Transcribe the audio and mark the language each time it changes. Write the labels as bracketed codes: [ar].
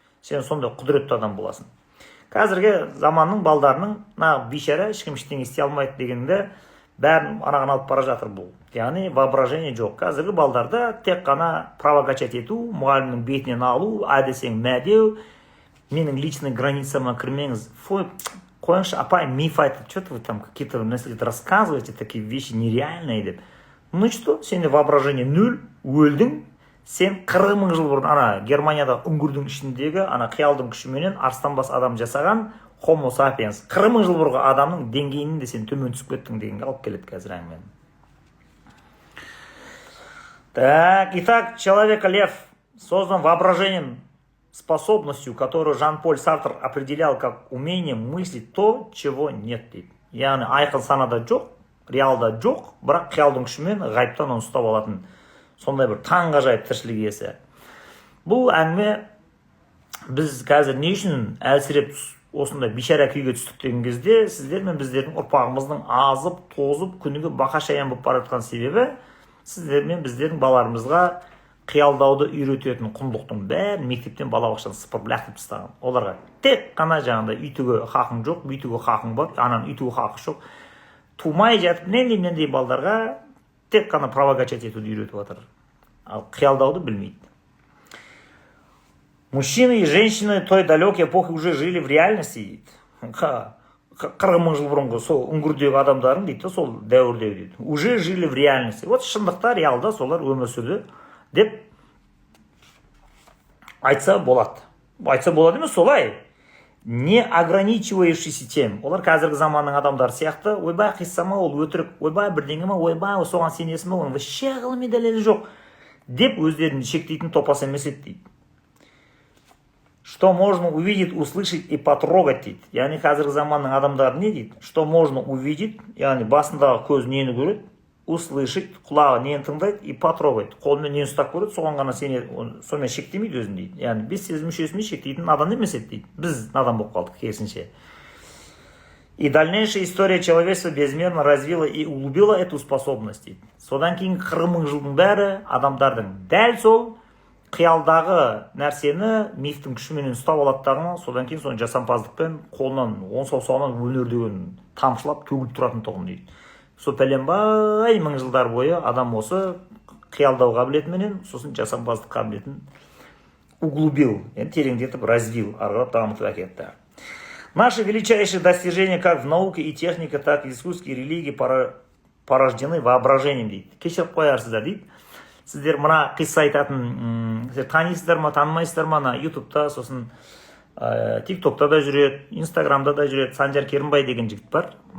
[kk] Сен сондай құдіретті адам боласың. Қазіргі заманның балдарының бейшара ешкім ештеңе істей алмайды дегенде бәрін анаған алып бара жатыр бұл. Яғни воображение жоқ. Қазіргі балдарда тек қана провокачать ету, мұғалімнің бетінен алу, әдесең мәдеу, менің личный границама кірмеңіз. Қойыңшы, апай, миф айтып, [ru] что-то вы там какие-то [kk] нәрселерді [ru] рассказываете, такие вещи нереальные деп. Ну что, [kk] сенде воображение нөл, өлдің, сен 40 мың жыл бұрын ана Германияда үңгірдің ішіндегі ана қиялдың күшіменен арыстанбас адам жасаған Homo sapiens 40 мың жыл бұрынғы адамның деңгейінен де сен төмен түсіп кеттің дегенге алып келеді қазір әңгімені. [ru] Так, итак, человека-лев создан воображением, способностью, которую Жан-Поль Сартр определял как умение мыслить то, чего нет дейді. [kk] Яғни айқын санада жоқ, реалда жоқ, бірақ қиялдың күшімен ғайыптан оны ұстап алатын сондай бір таңғажайып тіршілік иесі. Бұл әңгіме біз қазір не үшін әлсіреп осындай бейшара күйге түстік деген кезде сіздер мен біздердің ұрпағымыздың азып, тозып, күніге бақа-шаян болып бара жатқан себебі сіздер мен біздердің балаларымызға қиялдауды үйрететін құндылықтың бәрін мектептен балабақшадан сыпырып лақтырып тастаған. Оларға тек қана жаңағыдай үйтуге хақың жоқ, бүйтуге хақың бар, ананың үйтуге хақы жоқ. Тумай жатып нендей балдарға тек қана провокачать етуді үйретіп жатыр. Ал қиялдауды білмейді. [ru] Мужчины и женщины той далекой эпохи уже жили в реальности дейді. [kk] 40 мың жыл бұрынғы сол үңгірдегі адамдардың дейді, сол дәуірдегі дейді. [ru] Уже жили в реальности. [kk] Вот шындықта, реалда солар өмір сүрді деп айтса болады. Айтса болады емес, солай. [ru] Не ограничивающийся тем. [kk] Олар қазіргі заманның адамдары сияқты, ойбай қиссама ол өтірік, ойбай бірдеңе ма, ойбай соған сенесің ба, оның вообще ғылыми дәлелі жоқ деп өздерін шектейтін топас емес еді дейді. [ru] Что можно увидеть, услышать и потрогать дейді. [kk] Яғни қазіргі заманның адамдары не дейді? [ru] Что можно увидеть, [kk] яғни басындағы көз нені көреді, [ru] услышать, [kk] құлағы нені тыңдайды [ru] и потрогать. [kk] Қолымен нені ұстап көреді, соған ғана сонымен шектемейді өзін дейді. Яғни бес сезім мүшесімен шектейтін надан емес еді дейді. Біз надан болып қалдық керісінше. [ru] И дальнейшая история человечества безмерно развила и углубила эту способность дейді. [kk] Содан кейін 40 мың жылдың бәрі адамдардың дәл сол қиялдағы нәрсені мифтің күшіменен ұстап алаттағына, содан кейін соны жасампаздықпен қолынан, он саусағынан өнердеген тамшылап төгіліп тұратын тұғын дейді. Сол пәленбай мың жылдар бойы адам осы қиялдау қабілетіменен сосын жасампаздық қабілетін углубил, тереңдетіп развил, арғырап дамытып әкетті. [ru] Наши величайшие достижения как в науке и технике, так и в искусстве и религии порождены воображением дейді. [kk] Кешіріп қоярсыздар дейді. Сіздер мына қисса айтатын, сіздер танисыздар ма, танымайсыздар ма, на ютубта, сосын тиктокта да жүреді, инстаграмда да жүреді, Санжар Керімбай деген жігіт бар.